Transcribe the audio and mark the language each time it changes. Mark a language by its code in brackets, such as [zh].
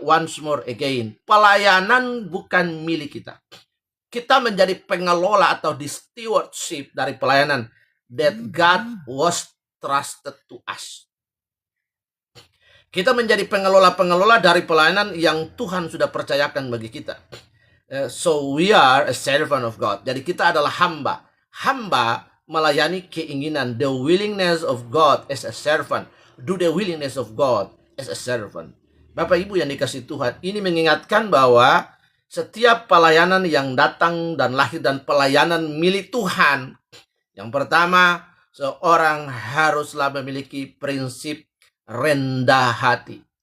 [en] Once more again, [id] pelayanan bukan milik kita. Kita menjadi pengelola atau di stewardship dari pelayanan [en] that God was trusted to us. [id] Kita menjadi pengelola-pengelola dari pelayanan yang Tuhan sudah percayakan bagi kita. [en] So we are a servant of God. [id] Jadi kita adalah hamba. Hamba melayani keinginan, [en] the willingness of God as a servant. Do the willingness of God as a servant. [id] Bapak Ibu yang dikasihi Tuhan, ini mengingatkan bahwa setiap pelayanan yang datang dan lahir dan pelayanan milik Tuhan, yang pertama, seorang haruslah memiliki prinsip rendah hati.